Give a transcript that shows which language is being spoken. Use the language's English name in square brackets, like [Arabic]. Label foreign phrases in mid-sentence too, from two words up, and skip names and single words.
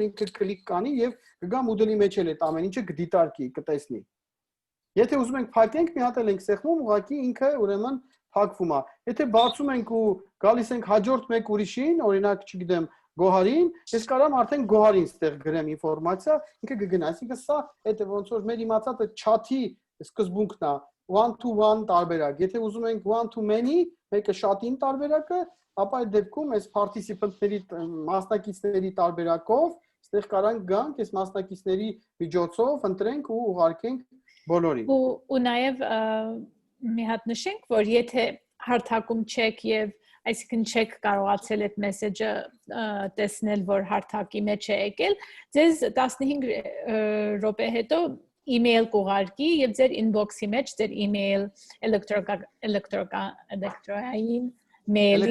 [Armenian] ինքը կլիկ կանի եւ կգա Moodle-ի մեջ էլ այդ ամեն ինչը կդիտարկի, կտեսնի։ Եթե ուզում ենք փակենք, մի հատ էլ ենք սեղմում, ուղղակի ինքը ուրեմն փակվում է։ Եթե բացում ենք ու գալիս ենք հաջորդ մեկ ուրիշին, օրինակ, չգիտեմ, Գոհարին, ես կարամ արդեն Գոհարին ստեղ գրեմ ինֆորմացիա, ինքը կգնա, այսինքն սա այդ ոնց որ մեր իմացած այդ chat-ի սկզբունքն է, [English] one to one [Armenian] տարբերակ։ Եթե ուզում ենք [English] one to many, [Armenian] մեկը շատ-ին տարբերակը, ապա այդ դեպքում այս participant-ների մասնակիցների տարբերակով ստեղ կարանք գանք, այս մասնակիցների միջոցով ընտրենք ու ուղարկենք բոլորին։ Ու նաև մի հատ նշենք, որ եթե հարթակում չեք եւ այսինքն չեք կարողացել այդ մեսեջը տեսնել, որ հարթակի մեջ է եկել, ձեզ 15 րոպե հետո email կուղարկի եւ ձեր inbox-ի մեջ ձեր email էլեկտրոնային մեյլի